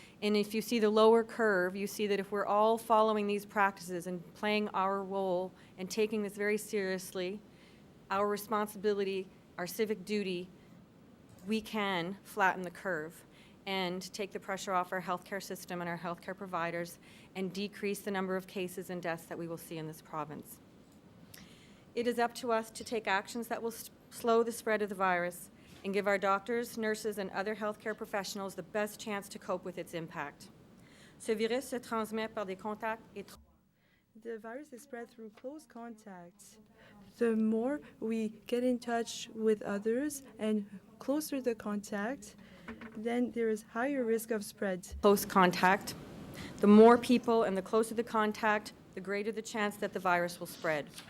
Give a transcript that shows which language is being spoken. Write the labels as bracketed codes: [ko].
[en] And if you see the lower curve, you see that if we're all following these practices and playing our role and taking this very seriously, our responsibility, our civic duty, we can flatten the curve and take the pressure off our healthcare system and our healthcare providers and decrease the number of cases and deaths that we will see in this province. It is up to us to take actions that will slow the spread of the virus and give our doctors, nurses, and other healthcare professionals the best chance to cope with its impact. [fr] Ce virus se transmet par des contacts étroits. [en] The virus is spread through close contacts. The more we get in touch with others and closer the contact, then there is higher risk of spread. Close contact. The more people and the closer the contact, the greater the chance that the virus will spread.